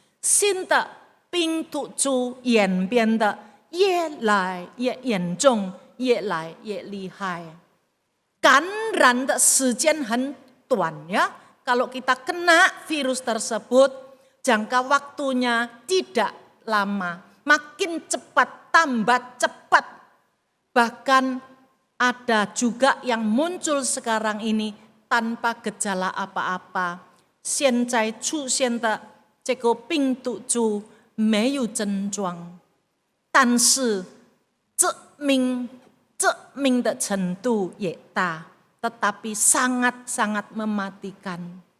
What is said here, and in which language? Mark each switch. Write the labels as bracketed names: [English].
[Chinese] 新的病毒株演变得越来越严重，越来越厉害。感染的时间很短ya. [Indonesian] Kalau kita kena virus tersebut, jangka waktunya tidak lama. Makin cepat, tambah cepat. Bahkan ada juga yang muncul sekarang ini tanpa gejala apa-apa. [Chinese] 现在出现的这个病毒株没有症状，但是致命的程度也大， [Indonesian] tetapi sangat-sangat mematikan.